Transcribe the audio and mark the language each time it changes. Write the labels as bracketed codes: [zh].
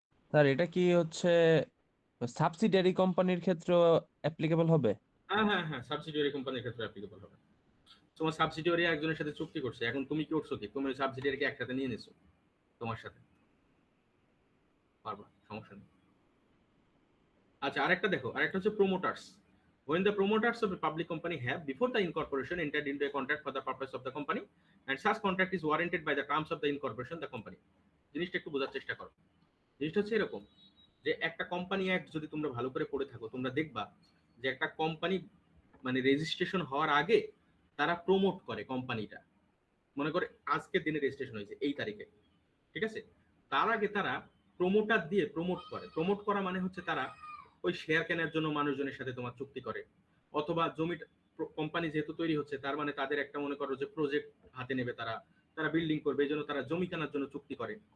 [bn] Sir এটা কি হচ্ছে সাবসিডিয়ারি কোম্পানির ক্ষেত্রেও অ্যাপ্লিকেবল হবে? হ্যাঁ হ্যাঁ হ্যাঁ, সাবসিডিয়ারি কোম্পানির ক্ষেত্রে অ্যাপ্লিকেবল হবে। তোমার সাবসিডিয়ারি একজনের সাথে চুক্তি করছে, এখন তুমি কি করছো কি, তুমি সাবসিডিয়ারিকে একসাথে নিয়ে নিছো তোমার সাথে, পারবা, সমস্যা নেই। আচ্ছা, আরেকটা দেখো, আরেকটা হচ্ছে প্রমোটার্স। [en] When the promoters of a public company have, before the incorporation, entered into a contract for the purpose of the company, and such contract is warranted by the terms of the incorporation, the company. [bn] জিনিসটা একটু বোঝার চেষ্টা করো। জিনিসটা হচ্ছে এরকম যে একটা কোম্পানি অ্যাক্ট যদি তোমরা ভালো করে পড়ে থাকো, তোমরা দেখবা যে একটা কোম্পানি মানে রেজিস্ট্রেশন হওয়ার আগে তারা প্রমোট করে কোম্পানিটা। মনে করে আজকের দিনে রেজিস্ট্রেশন হয়েছে এই তারিখে, ঠিক আছে? তার আগে তারা প্রমোটার দিয়ে প্রমোট করে। প্রমোট করা মানে হচ্ছে তারা ওই শেয়ার কেনার জন্য মানুষজনের সাথে তোমার চুক্তি করে, অথবা জমি কোম্পানি যেহেতু তৈরি হচ্ছে তার মানে তাদের একটা মনে করো যে প্রজেক্ট হাতে নেবে, তারা তারা বিল্ডিং করবে, এই জন্য তারা জমি কেনার জন্য চুক্তি করে।